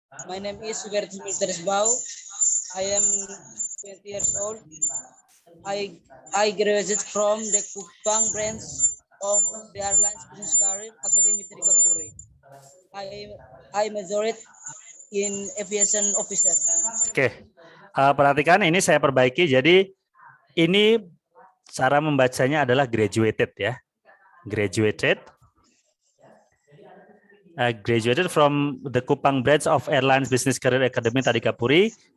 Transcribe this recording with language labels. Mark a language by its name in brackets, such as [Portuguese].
[English] My name is Hubertus Milteres Bau. I am 20 years old. I graduated from the Kupang branch of the Airlines Business Career Academy Trikapuri. I majored in aviation officer. [Indonesian] Oke, perhatikan ini saya perbaiki. Jadi ini cara membacanya adalah graduated ya, graduated. [English] Graduated from the Kupang branch of Airlines Business Career Academy Tadikapuri.